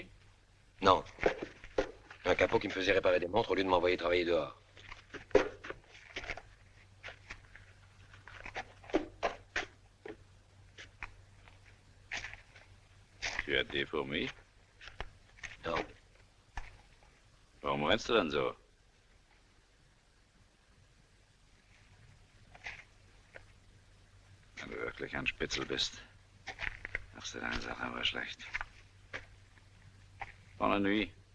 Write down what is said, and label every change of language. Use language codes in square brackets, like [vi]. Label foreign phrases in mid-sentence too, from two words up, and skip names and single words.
[fr] Non. Un capot qui me faisait réparer des montres au lieu de m'envoyer travailler dehors. Tu as des fourmis? Non. [de] Warum rennst du denn so? Wenn du wirklich ein Spitzel bist. machst du deine Sache aber schlecht. [fr] Bonne nuit.